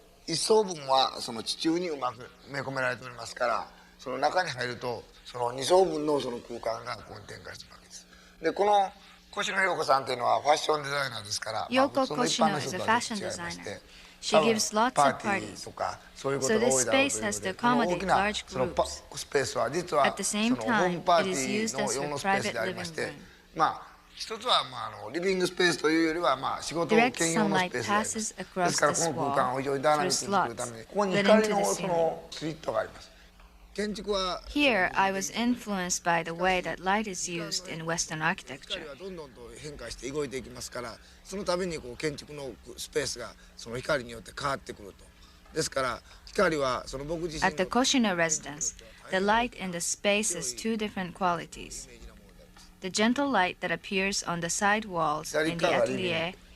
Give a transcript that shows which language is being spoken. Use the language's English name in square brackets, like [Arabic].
[Japanese] 一層分はその地中にうまく埋め込められておりますから、その中に入るとその2層分のその空間がここに展開しているわけです。で、この越野陽子さんというのはファッションデザイナーですから、 [English] Yoko Koshino is a fashion designer. She gives lots of parties, so this space has to accommodate large groups. At the same time, it is used as her private living room. [Japanese] 一つはリビングスペースというよりは仕事兼用のスペースであります。ですからこの空間を非常にダイナミックに作るためにここに光のそのスリットがあります。建築は [English] Here, I was influenced by the way that light is used in Western architecture. [Japanese] どんどんと変化して動いていきますから、その度に建築のスペースがその光によって変わってくると。ですから光はその僕自身 [English] At the Koshino residence, the light in the space has two different qualities. The gentle light that appears on the side walls in the atelier,